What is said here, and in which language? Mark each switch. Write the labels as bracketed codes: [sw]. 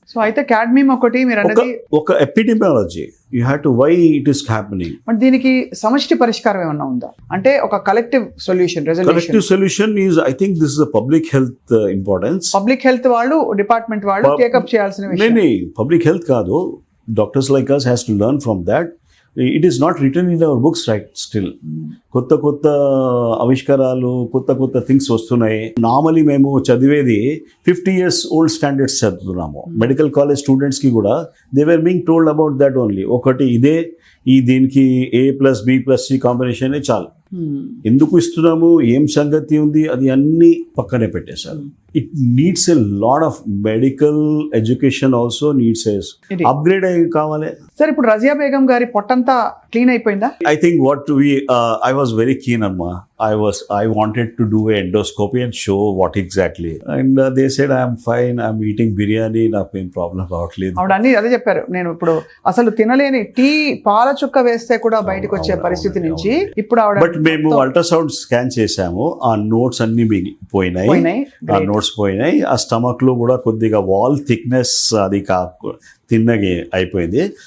[te] So అయితే cadmium ఒకటి మీరు అన్నది [en] ఒక epidemiology. You have to why it is happening. [te] But దీనికి సమష్టి పరిష్కారం ఏమన్నా ఉందా? అంటే ఒక collective solution, [en] Collective solution is, I think this is public health importance. [te] Public health వాళ్ళు, డిపార్ట్మెంట్ వాళ్ళు టేకప్ చేయాల్సిన విషయం. [en] public health [te] కాదు, [en] Doctors like us has to learn from that. It is not written in our books right still. [te] కొత్త ఆవిష్కారాలు, కొత్త things వస్తున్నాయి. Normally మేము చదివేది 50 years ఓల్డ్ స్టాండర్డ్స్ చదువుతున్నాము. [en] medical college స్టూడెంట్స్కి [te] కూడా [en] They were being told about that only. [te] ఒకటి ఇదే, దీనికి A+B+C కాంబినేషన్ చాలు. ఎందుకు ఇస్తున్నాము, ఏం సంగతి ఉంది, అది అన్ని పక్కనే పెట్టేశారు. [en] it needs a lot of medical education also needs upgrade [te] అయ్యి కావాలి. సార్ ఇప్పుడు రజియా బేగం గారి పొట్టంతా క్లీన్ అయిపోయిందా? [en] I think I was very keen, Amma. I wanted to do an endoscopy and show what exactly. And they said, I'm fine, I'm eating biryani, [te] నాకేం problem రావట్లేదు. ఆవిడ అన్ని అదే చెప్పారు. నేను ఇప్పుడు అసలు తినలేని టీ, పాల చుక్క వేస్తే కూడా బయటకు వచ్చే పరిస్థితి నుంచి ఇప్పుడు ఆవిడ. బట్ మేము అల్ట్రాసౌండ్ స్కాన్ చేసాము, ఆ నోట్స్ అన్ని పోయినాయి. ఆ నోట్స్ పోయినాయి. ఆ స్టమక్ లో కూడా కొద్దిగా వాల్ థిక్నెస్ అది తిన్నగా అయిపోయింది.